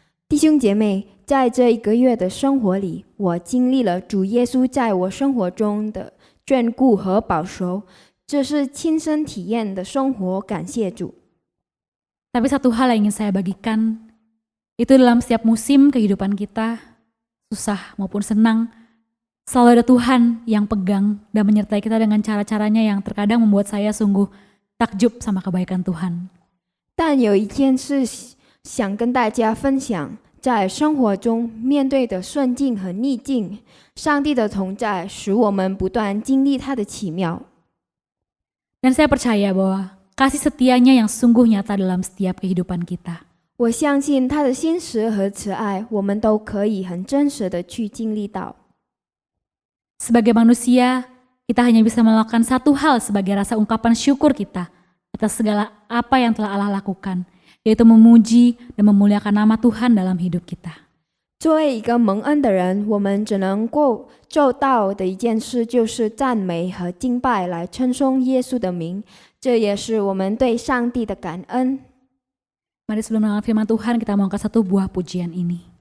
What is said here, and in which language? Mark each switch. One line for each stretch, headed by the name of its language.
Chinese: 弟兄姐妹，在这1个月的生活里，我经历了主耶稣在我生活中的眷顾和保守，这是亲身体验的生活，感谢主。
Indonesian: Tapi satu hal yang ingin saya bagikan, itu dalam setiap musim kehidupan kita, susah maupun senang, selalu ada Tuhan yang pegang dan menyertai kita dengan cara-caranya yang terkadang membuat saya sungguh takjub sama kebaikan Tuhan.
Chinese: 但有一件事想跟大家分享，在生活中面对的顺境和逆境，上帝的同在使我们不断经历他的奇妙。
Indonesian: Dan saya percaya bahwa kasih setianya yang sungguh nyata dalam setiap kehidupan kita.
Chinese: 我相信他的信实和慈爱，我们都可以很真实的去经历到。
Indonesian: Sebagai manusia, kita hanya bisa melakukan satu hal sebagai rasa ungkapan syukur kita atas segala apa yang telah Allah lakukan, yaitu memuji dan memuliakan nama Tuhan dalam hidup kita.
Chinese: 作为一个蒙恩的人，我们只能够做到的一件事，就是赞美和敬拜来称颂耶稣的名，这也是我们对上帝的感恩。
Indonesian: Mari sebelum mendengar firman Tuhan, kita mau angkat satu buah pujian ini.